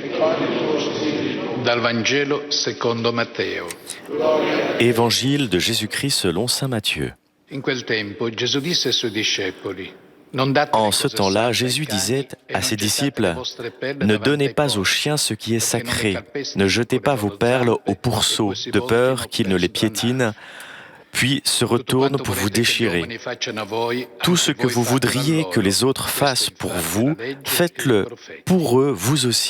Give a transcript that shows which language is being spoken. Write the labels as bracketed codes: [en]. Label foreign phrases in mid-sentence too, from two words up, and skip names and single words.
[it] Dal Vangelo secondo Matteo. [fr] Évangile de Jésus-Christ selon saint Matthieu. [it] In quel tempo Gesù disse ai suoi discepoli: [fr] En ce temps-là, Jésus disait à ses disciples, « Ne donnez pas aux chiens ce qui est sacré, ne jetez pas vos perles aux pourceaux, de peur qu'ils ne les piétinent, puis se retournent pour vous déchirer. Tout ce que vous voudriez que les autres fassent pour vous, faites-le pour eux, vous aussi.